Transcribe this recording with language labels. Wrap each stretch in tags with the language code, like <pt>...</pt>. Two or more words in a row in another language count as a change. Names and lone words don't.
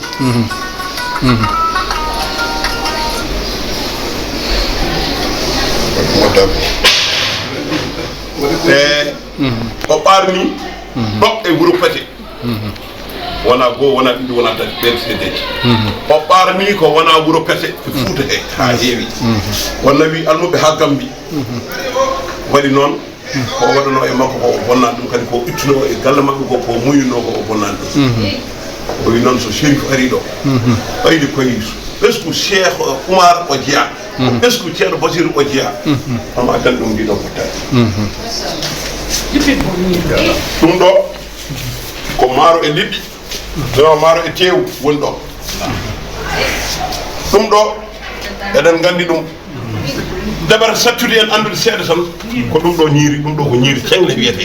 <ff>e o ɓarni ɗo e Wuro Pete wona goo wona ɗiɗi wona tati ɓen seedeji o ɓarni ko wona Wuro Pete e Fouta he ha heewi wonna wi almuɓe ha Gambi waɗi noon ko waɗano e makko ko o bonnani ɗum kadi ko ittuno e galle makko ko muyino ko o bonnani ɗum o wi noon so Chérif ari ɗo ɓayde koye</ff> <fr>est ce que</fr> <ff>Cheikh Oumar o jeeya</ff> <fr>est ce que</fr> <ff>ceerno Bachir o jeeya ama tan ɗum ndiɗon fottani ɗum ɗo ko maaro e liɗɗi no maaro e teewu woni ɗo ɗum ɗo eɗen gandi ɗum dabara sattude en andude seeɗa tan ko ɗum ɗo ñiiri ɗum ɗo ko ñiiri cengle wiyete</ff>